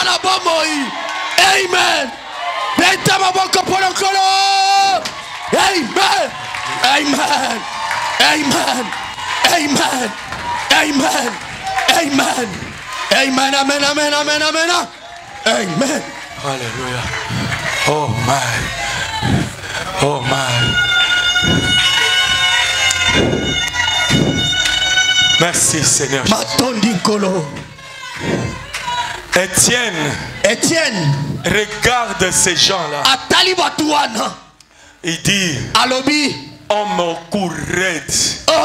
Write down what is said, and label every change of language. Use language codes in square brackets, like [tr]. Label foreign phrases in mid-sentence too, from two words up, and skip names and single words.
[fr] Amen. Amen. Amen. Amen. Amen. Amen. Amen. Amen. Amen. Amen. Amen. Amen. Amen. Alléluia. [en] Oh my. Oh my. [fr] Merci Seigneur. Étienne, regarde ces gens-là. Il dit, homme courette.